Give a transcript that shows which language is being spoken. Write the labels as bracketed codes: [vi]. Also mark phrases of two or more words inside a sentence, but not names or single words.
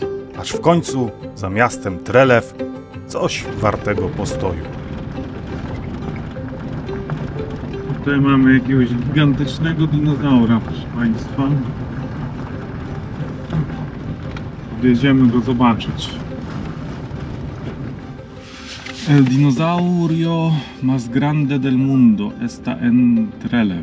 [pl] Aż w końcu za miastem Trelew coś wartego postoju. Tutaj mamy jakiegoś gigantycznego dinozaura, proszę Państwa. Jedziemy go zobaczyć. [es] El dinosaurio más grande del mundo está en Trelew.